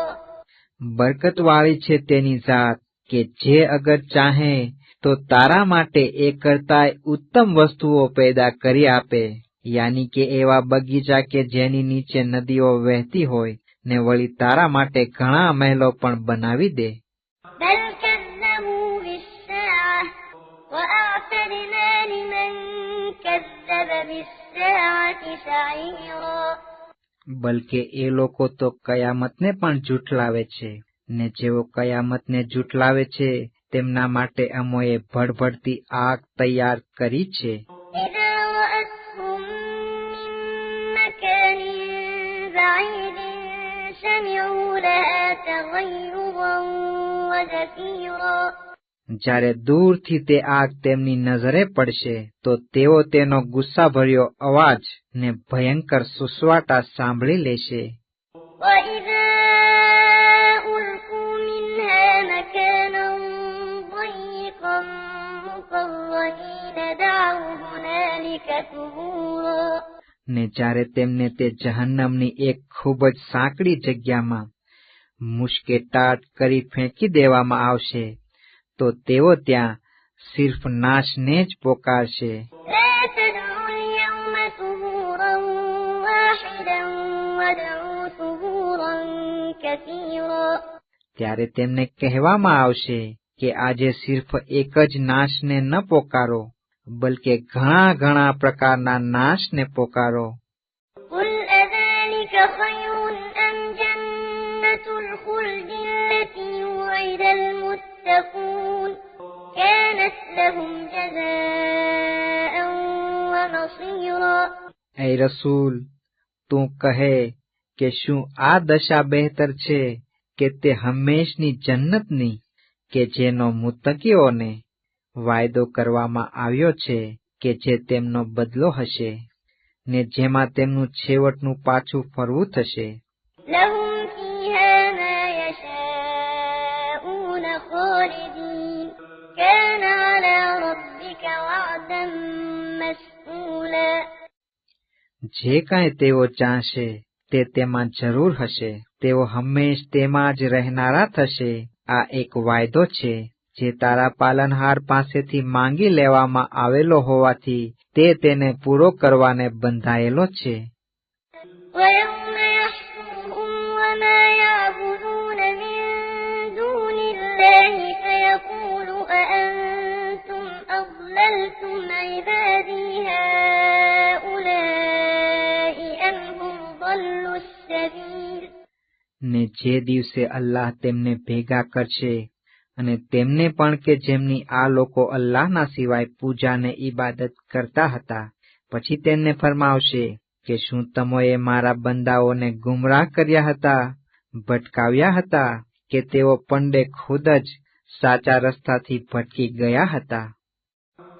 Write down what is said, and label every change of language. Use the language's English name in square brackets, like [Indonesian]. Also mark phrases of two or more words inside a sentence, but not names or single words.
[Gujarati] બરકતવાળી છે તેની જાત કે જે અગર ચાહે તો તારા માટે એ કરતાંય ઉત્તમ વસ્તુઓ પેદા કરી આપે, યાની કે એવા બગીચા કે જેની નીચે નદીઓ વહેતી હોય, ને વળી તારા માટે ઘણા મહેલો પણ બનાવી દે. [Arabic] بل كذبوا بالساعة وأعتدنا لمن كذب بالساعة سعيرا. [Gujarati] બલકે એ લોકો તો કયામતને પણ જૂઠલાવે છે, ને જેઓ કયામતને જૂઠલાવે છે તેમના માટે અમોએ ભડભડતી આગ તૈયાર કરી છે. [Arabic] إذا رأتهم من مكان بعيد سمعوا لها تغيظا وزفيرا. [Gujarati] જ્યારે દૂરથી તે આગ તેમની નજરે પડશે તો તેઓ તેનો ગુસ્સાભર્યો અવાજ ને ભયંકર સુસવાટા સાંભળી લેશે. [Arabic] وإذا ألقوا منها مكانا ضيقا مقرنين دعوا هنالك ثبورا. [Gujarati] ને જ્યારે તેમને તે જહન્નમની એક ખૂબ જ સાંકડી જગ્યામાં મુશ્કેટાટ કરી ફેંકી દેવામાં આવશે તો તેઓ ત્યાં સિર્ફ નાશને જ પોકારશે. [Arabic] لا تدعوا اليوم ثبورا واحدا وادعوا ثبورا كثيرا. [Gujarati] ત્યારે તેમને કહેવામાં આવશે કે આજે સિર્ફ એક જ નાશને ન પોકારો, બલકે ઘણા ઘણા પ્રકારના નાશને પોકારો. [Arabic] قل أذلك خير أم جنة الخلد التي وعد المتقون كانت لهم جزاء ومصيرا. [Gujarati] એ રસૂલ, તું કહે કે શું આ દશા બહેતર છે કે તે હંમેશની જન્નતની કે જેનો મુત્તકીઓને વાયદો કરવામાં આવ્યો છે કે જે તેમનો બદલો હશે, ને જેમાં તેમનું છેવટનું પાછું ફરવું થશે. [Arabic] لهم فيها ما يشاءون خالدين كان على ربك وعدا مسئولا. [Gujarati] જે કાંઈ તેઓ ચાહશે તે તેમાં જરૂર હશે, તેઓ હંમેશ તેમાં જ રહેનારા થશે. આ એક વાયદો છે જે તારા પાલનહાર પાસેથી માંગી લેવામાં આવેલો હોવાથી તે તેને પૂરો કરવાને બંધાયેલો છે. [Arabic] ويوم يحشرهم وما يعبدون من دون الله فيقول أأنتم أضللتم عبادي هؤلاء أم هم ضلوا السبيل. [Gujarati] ને જે દિવસે અલ્લાહ તેમને ભેગા કરશે અને તેમને પણ કે જેમની આ લોકો અલ્લાહના સિવાય પૂજા ને ઈબાદત કરતા હતા, પછી તેમને ફરમાવશે કે શું તમોએ મારા બંદાઓને ગુમરાહ કર્યા હતા, ભટકાવ્યા હતા કે તેઓ પંડે ખુદ જ સાચા રસ્તાથી ભટકી ગયા હતા.